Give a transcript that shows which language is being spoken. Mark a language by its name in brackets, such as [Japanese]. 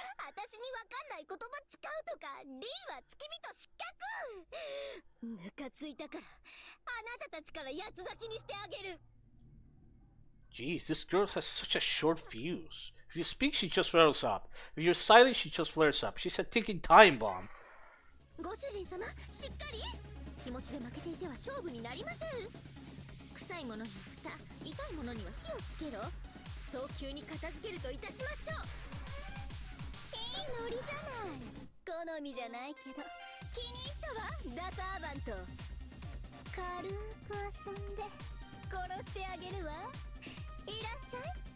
[Japanese] 私にわかんない言葉使うとか、リーは付き人失格。ムカついたから、あなたたちから八つ咲きにしてあげる。 [English] Jeez, this girl has such a short fuse. If you speak, she just flares up. If you're silent, she just flares up. She's a ticking time bomb. [Japanese] ご主人様、しっかり。気持ちで負けていては勝負になりません。臭いものには蓋、痛いものには火をつけろ。早急に片付けるといたしましょう。いいノリじゃない。好みじゃないけど気に入ったわ。ダサーバント軽く遊んで殺してあげるわ。いらっしゃい。